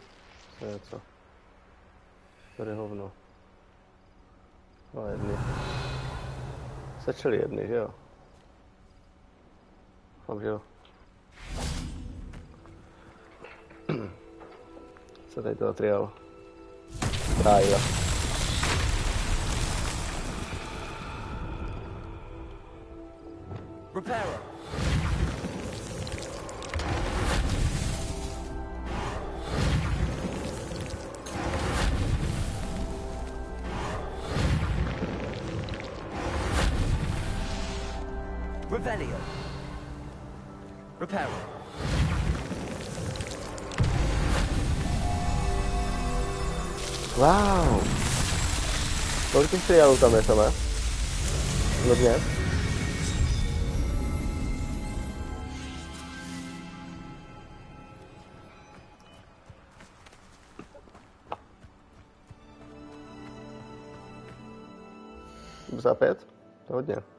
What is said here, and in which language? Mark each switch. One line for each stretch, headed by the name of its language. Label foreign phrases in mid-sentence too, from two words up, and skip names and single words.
Czech: To je co? Tady hovno. No jedny. Začali jedny, že jo? Doufám, že jo. Co tady to trial? Trial. Reparo. Revelio. Reparo. Wow. Kolik těch triálů tam je samé? Hodně. Za 5? To hodně.